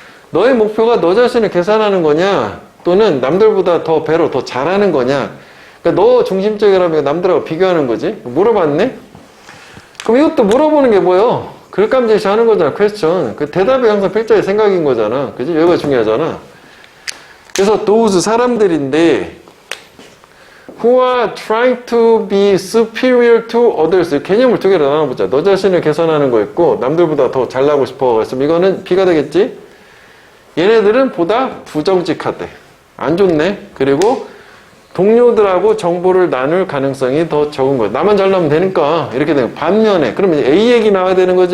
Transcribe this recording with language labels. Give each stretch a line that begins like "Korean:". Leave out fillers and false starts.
Korean: 너의 목표가 너 자신을 계산하는 거냐 또는 남들보다 더 배로 더 잘하는 거냐. 그러니까 너 중심적이라면 남들하고 비교하는 거지. 물어봤네? 그럼 이것도 물어보는 게 뭐예요? 글감 제시하는 거잖아, 퀘스천. 그 대답이 항상 필자의 생각인 거잖아. 그지? 여기가 중요하잖아. 그래서
English: those
Korean: 사람들인데
English: who are trying to be superior to others.
Korean: 개념을 두 개로 나눠보자. 너 자신을 개선하는 거 있고 남들보다 더 잘나고 싶어. 그랬으면 이거는 B가 되겠지? 얘네들은 보다 부정직하대. 안 좋네. 그리고 동료들하고 정보를 나눌 가능성이 더 적은 거야. 나만 잘나면 되니까 이렇게 되는 반면에 그러면 이제 A 얘기 나와야 되는 거지.